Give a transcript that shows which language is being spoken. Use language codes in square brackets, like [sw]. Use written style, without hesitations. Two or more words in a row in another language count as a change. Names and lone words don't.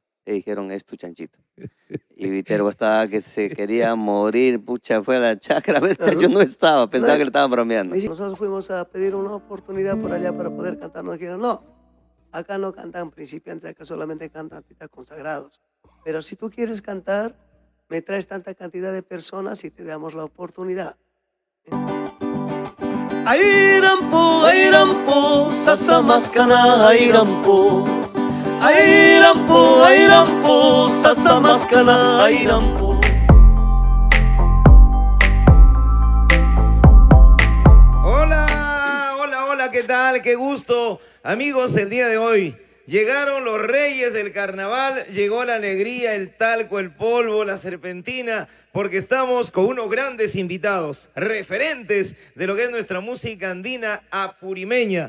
[es] Le dijeron, es tu chanchito. Y Viterbo estaba que se quería morir, pucha, fue a la chacra, el chancho no estaba, pensaba que le estaban bromeando. Nosotros fuimos a pedir una oportunidad por allá para poder cantar. Nos dijeron, no, acá no cantan principiantes, acá solamente cantan artistas consagrados. Pero si tú quieres cantar, me traes tanta cantidad de personas y te damos la oportunidad. [qu] Airampo, sasamaskana, airampo. Airampo, sasamaskana, airampo. [es] Hola, ¿qué tal? Qué gusto. Amigos, el día de hoy llegaron los reyes del carnaval, llegó la alegría, el talco, el polvo, la serpentina, porque estamos con unos grandes invitados, referentes de lo que es nuestra música andina apurimeña.